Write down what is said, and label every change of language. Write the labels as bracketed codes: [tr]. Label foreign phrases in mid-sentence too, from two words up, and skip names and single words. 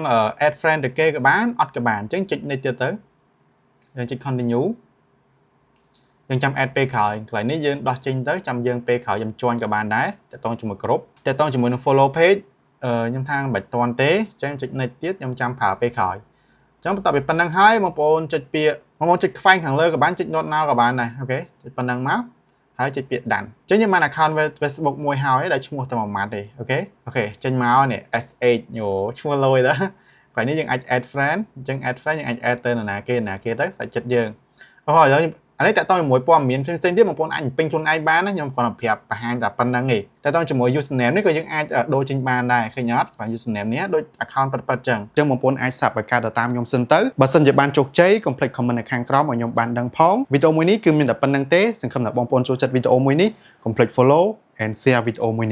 [en] add friend [km] ទៅគេក៏បានអត់ក៏បានអញ្ចឹងចុច next ទៀតទៅយើងចុច continue យើងចាំ add ពេលក្រោយកន្លែងនេះយើងដោះចេញទៅចាំយើងពេលក្រោយខ្ញុំ join ក៏បានដែរតើតងជាមួយ group តើតងជាមួយនឹង [en] follow page [km] ខ្ញុំថាមិនបាច់ត ន់ទេអញ្ចឹងចុច next ទៀតខ្ញុំចាំប្រើពេលក្រោយអញ្ចឹងបន្ទាប់ពីប៉ុណ្្នឹងហើយបងប្អូនចុចពាក្យបងប្អូនចុចខ្វែងខាងលើក៏បានចុច [en] not now [km] ក៏បានដែរអូខេចុចប៉ុណ្្នឹងមកហើយចុចពាក្យ done អញ្ចឹ ងយើងបាន account Facebook មួយហើយដែលឈ្មោះតែមួយម៉ាត់ទេអូខេចេញមកនេះ SH ញ៉ូឈ្មោះលយទៅថ្ងៃនេះយើងអាច [en] add friend [km] អញ្ចឹង [en] add friend [km] យើងអាច add ទៅនរណាគេទៅសាច់ចិត្តយើងអូឥឡូវអានេះតើតជាមួយព័ត៌មានផ្សេងៗទៀតបងប្អូនអាចពេញខ្លួនឯងបានណាខ្ញុំគ្រាន់តែប្រាប់បង្ហាញតែប៉ុណ្្នឹងទេតើតជាមួយ username នេះក៏យើងអាចដូរចេញបានដែរឃើញអត់បាទ username នេះដូច account ពិតៗចឹងបងប្អូនអាច sub បង្កើតទៅតាមខ្ញុំសិនទៅបើសិនជាបានជោគជ័យកុំភ្លេច comment នៅខាងក្រោមឲ្យខ្ញុំបានដឹងផងវីដេអូមួយនេះគឺមានតែប៉ុណ្្នឹងទេសង្ឃឹមថាបងប្អូនចូលចិត្តវីដេអូមួយនេះកុំភ្លេច [en] follow and share [km] វីដេអូមួយនេះ